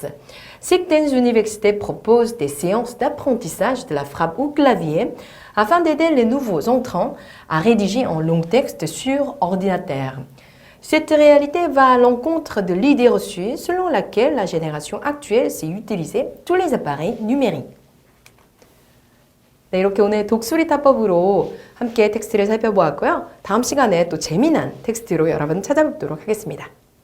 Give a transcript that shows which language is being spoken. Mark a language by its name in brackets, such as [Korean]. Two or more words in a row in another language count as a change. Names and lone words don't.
[French] Certaines universités proposent des séances d'apprentissage de la frappe au clavier afin d'aider les nouveaux entrants à rédiger en long texte sur ordinateur. Cette réalité va à l'encontre de l'idée reçue selon laquelle la génération actuelle sait utiliser tous les appareils numériques. [Korean] 네, 이렇게 오늘 독수리 타법으로 함께 텍스트를 살펴보았고요. 다음 시간에 또 재미난 텍스트로 여러분 찾아뵙도록 하겠습니다.